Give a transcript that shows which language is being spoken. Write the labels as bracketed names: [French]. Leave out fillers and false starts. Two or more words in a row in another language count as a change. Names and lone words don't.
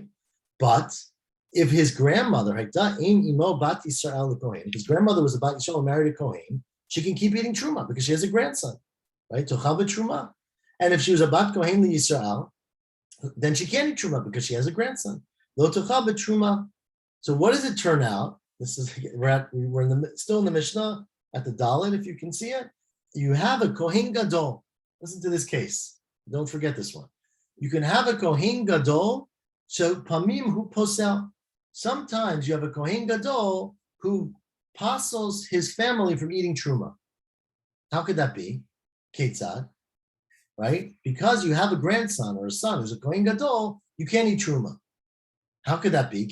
[English] But if his grandmother, if his grandmother was a [Hebrew] Bat Yisrael [English] married a Kohen, she can keep eating truma because she has a grandson. [Hebrew] Right? Tochal b'truma. [English] And if she was a [Hebrew] Bat Kohen li Yisrael, [English] then she can't eat truma because she has a grandson. [Hebrew] Lo tochal b'truma. [English] So what does it turn out? This is we're still in the Mishnah at the Dalet, if you can see it. You have a [Hebrew] Kohen Gadol. [English] Listen to this case. Don't forget this one. You can have a [Hebrew] Kohen Gadol. So pamim hu posel. [English] Sometimes you have a [Hebrew] Kohen Gadol [English] who pasels his family from eating truma. How could that be? Ketzad. Right? Because you have a grandson or a son who's a [Hebrew] Kohen Gadol, [English] you can't eat truma. How could that be?